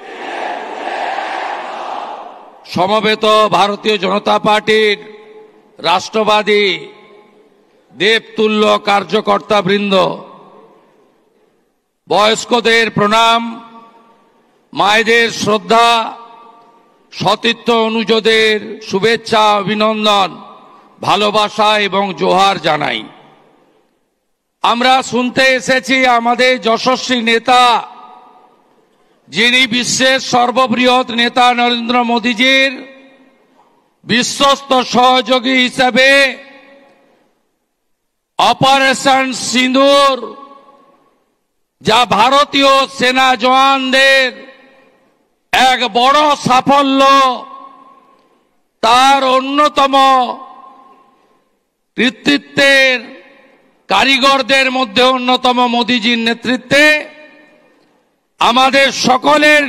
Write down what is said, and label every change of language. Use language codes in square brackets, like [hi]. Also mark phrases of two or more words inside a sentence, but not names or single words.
[bn] সমবেত ভারতীয় জনতা পার্টির রাষ্ট্রবাদী দেবতুল্য কার্যকর্তা বৃন্দ, বয়স্কদের প্রণাম, মায়েদের শ্রদ্ধা, সতীর্থ অনুজদের শুভেচ্ছা অভিনন্দন ভালোবাসা এবং জোহার জানাই। আমরা শুনতে এসেছি আমাদের যশস্বী নেতা, যিনি বিশ্বের সর্ববৃহৎ নেতা নরেন্দ্র মোদীজির বিশ্বস্ত সহযোগী হিসাবে অপারেশন সিঁদুর, যা ভারতীয় সেনা জওয়ানদের এক বড় সাফল্য, তার অন্যতম কৃতিত্বের কারিগরদের মধ্যে অন্যতম মোদিজির নেতৃত্বে আমাদের সকলের